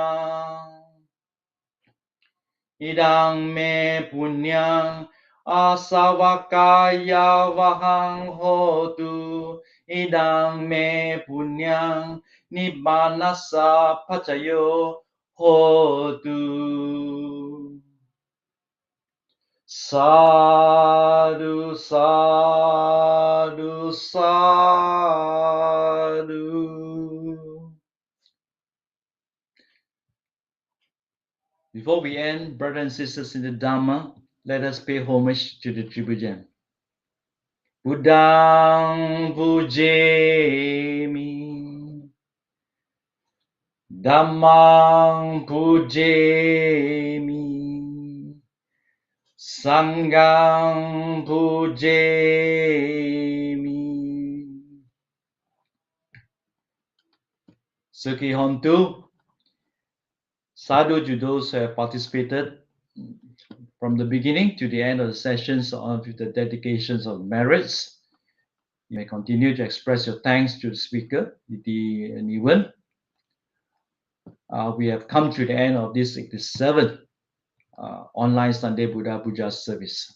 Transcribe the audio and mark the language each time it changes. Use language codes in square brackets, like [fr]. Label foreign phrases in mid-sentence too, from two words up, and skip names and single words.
[pi] Idang me punyang asavakaya vahang hotu Idang me punyang nibbanasa pacayo hotu Sadhu, sadhu, sadhu. [en] Before we end, brothers and sisters in the Dhamma, let us pay homage to the Tribhujan. [pi] Buddhang pujemi, Dhammang pujemi, Sanghang pujemi. Sukhi Hontu, [en] sadhu to those who have participated from the beginning to the end of the sessions of the dedications of merits. You may continue to express your thanks to the speaker, Dd Nee Wern. We have come to the end of this 67th online Sunday Buddha Puja service.